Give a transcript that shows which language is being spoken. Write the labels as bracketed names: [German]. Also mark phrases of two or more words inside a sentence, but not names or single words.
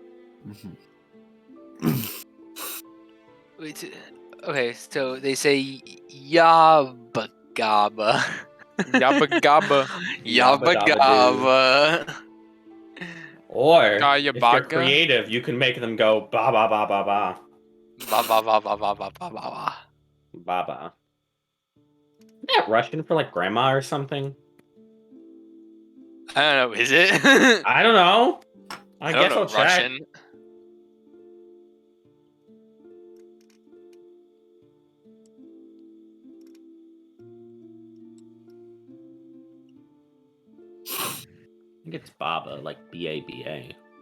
[English] Wait, okay, so they say yabba gabba. Yabba gabba. Yabba gabba. Or if you're Gayabaga? creative, you can make them go ba ba ba ba ba Ba ba ba ba ba ba ba ba ba. ba ba. Isn't that Russian for grandma or something? I don't know, is it? I don't know. I don't guess know I'll check. Russian. I think it's Baba, B-A-B-A.